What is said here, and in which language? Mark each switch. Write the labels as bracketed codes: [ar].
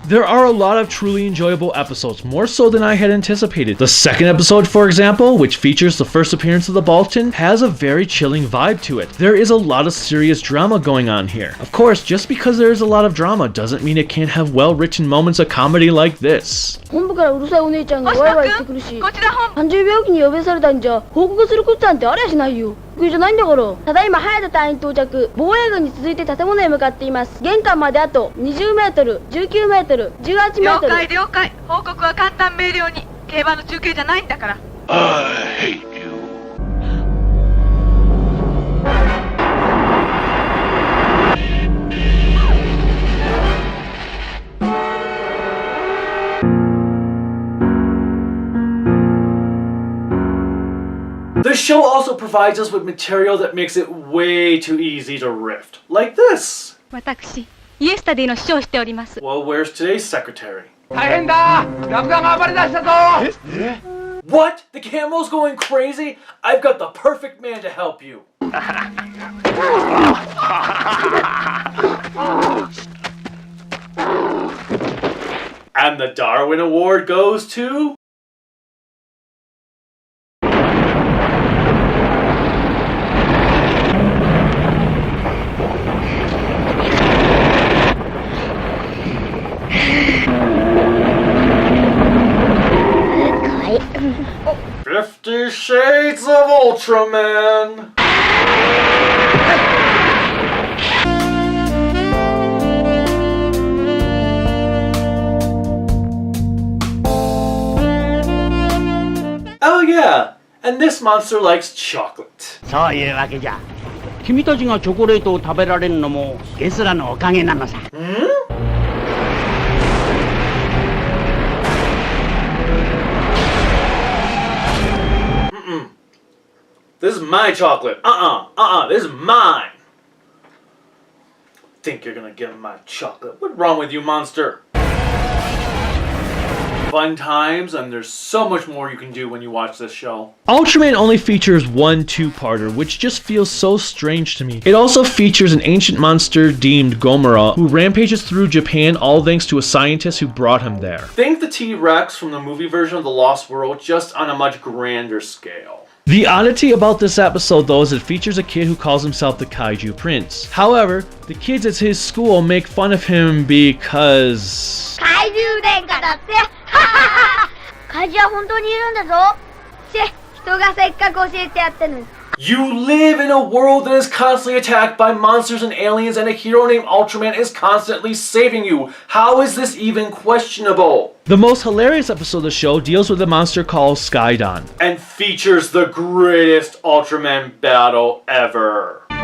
[en] There are a lot of truly enjoyable episodes, more so than I had anticipated. The second episode, for example, which features the first appearance of the Baltan, has a very chilling vibe to it. There is a lot of serious drama going on here. Of course, just because there is a lot of drama doesn't mean it can't have well-written moments of comedy like this. [ja] 本部からうるさいお姉ちゃんがワイワイ言ってくるし、30病気に呼び出されたんじゃ報告することなんてありゃしないよ。得意じゃないんだから。ただいま早田隊員到着。防衛軍に続いて建物へ向かっています。玄関まであと20メートル、19メートル、18メートル。了解了解。報告は簡単明瞭に。競馬の中継じゃないんだから。 [en] I hate you. The show also provides us with material that makes it way too easy to rift. Like this. [ja] 私、イエスタディの師匠をしております。 [en] Well, where's today's secretary? [ja] 大変だ！ラクダが暴れ出したぞ！ [en] What? The camel's going crazy? I've got the perfect man to help you. And the Darwin Award goes to... "50 Shades of Ultraman." Oh yeah, and this monster likes chocolate. [ja] そういうわけじゃ。君たちがチョコレートを食べられるのもゲスラのおかげなのさ。 [en] This is my chocolate. This is mine. Think you're gonna get my chocolate? What's wrong with you, monster? Fun times, and there's so much more you can do when you watch this show. Ultraman only features one two-parter, which just feels so strange to me. It also features an ancient monster deemed Gomora, who rampages through Japan all thanks to a scientist who brought him there. Think the T-Rex from the movie version of The Lost World, just on a much grander scale. The oddity about this episode, though, is it features a kid who calls himself the Kaiju Prince. However, the kids at his school make fun of him because... [ja] Kaiju 殿下だって怪獣は本当にいるんだぞ。人がせっかく教えてやってんのに。 [en] You live in a world that is constantly attacked by monsters and aliens, and a hero named Ultraman is constantly saving you. How is this even questionable? The most hilarious episode of the show deals with a monster called Skydon and features the greatest Ultraman battle ever.